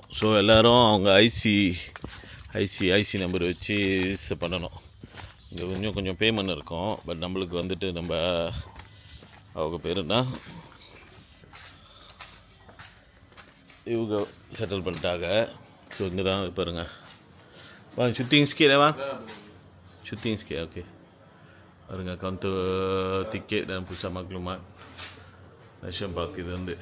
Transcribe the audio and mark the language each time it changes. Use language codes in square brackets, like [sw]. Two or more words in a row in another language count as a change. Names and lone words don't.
[ta] ஸோ எல்லோரும் அவங்க [en] IC number [ta] வச்சு ரிஜிஸ்டர் பண்ணணும். இங்கே கொஞ்சம் பேமெண்ட் இருக்கும். பட் நம்மளுக்கு வந்துட்டு நம்ம அவங்க பேருன்னா இவங்க செட்டில் பண்ணிட்டாங்க. ஸோ இங்கே தான் பாருங்க. [ms] Bang, syuting sikit lah bang. Syuting sikit, okey. Ada kaunter tiket dan pusat maklumat National Park itu வந்து.